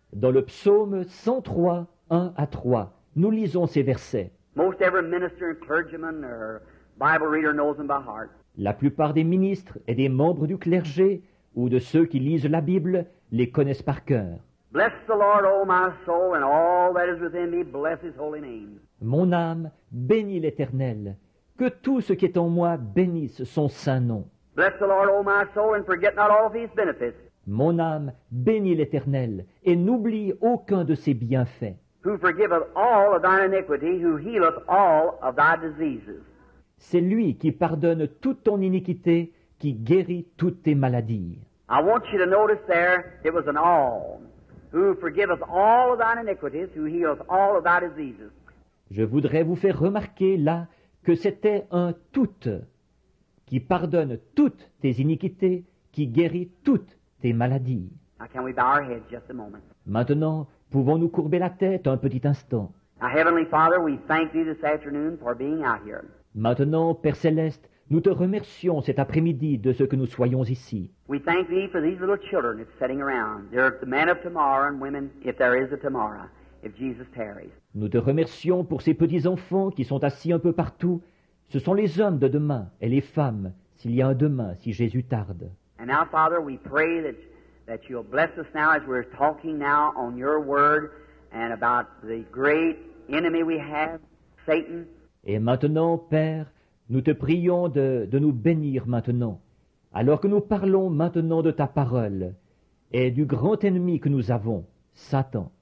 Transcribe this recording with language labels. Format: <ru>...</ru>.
<fr>Dans le psaume 103, 1 à 3, nous lisons ces versets.</fr> <en>Most every minister and clergyman or Bible reader knows them by heart.</en> <fr>La plupart des ministres et des membres du clergé ou de ceux qui lisent la Bible les connaissent par cœur.</fr> <en>Bless the Lord, O my soul, and all that is within me, bless his holy name.</en> <fr>Mon âme bénit l'Éternel. Que tout ce qui est en moi bénisse son saint nom.</fr> <en>Bless the Lord, O my soul, and forget not all of his benefits.</en> <fr>Mon âme bénit l'Éternel et n'oublie aucun de ses bienfaits.</fr> <en>Who forgiveth all of thine iniquity, who healeth all of thy diseases.</en> <fr>C'est lui qui pardonne toute ton iniquité, qui guérit toutes tes maladies.</fr> <en>I want you to notice there, it was an all. Who forgiveth all of thine iniquities, who healeth all of thy diseases.</en> <fr>Je voudrais vous faire remarquer là que c'était un tout qui pardonne toutes tes iniquités, qui guérit toutes tes maladies.</fr> <en>Now can we bow our heads just a moment?</en> <fr>Maintenant, pouvons-nous courber la tête un petit instant?</fr> <en>Now, Heavenly Father, we thank Thee this afternoon for being out here.</en> <fr>Maintenant, Père Céleste, nous te remercions cet après-midi de ce que nous soyons ici.</fr> <en>We thank Thee for these little children that's sitting around. They're the men of tomorrow and women, if there is a tomorrow, if Jesus tarries.</en> <fr>Nous te remercions pour ces petits-enfants qui sont assis un peu partout. Ce sont les hommes de demain et les femmes, s'il y a un demain, si Jésus tarde.</fr> <en>And now, Father, we pray that You'll bless us now as we're talking now on Your Word and about the great enemy we have, Satan.</en> <fr>Et maintenant, Père, nous te prions de nous bénir maintenant, alors que nous parlons maintenant de ta parole et du grand ennemi que nous avons, Satan.</fr>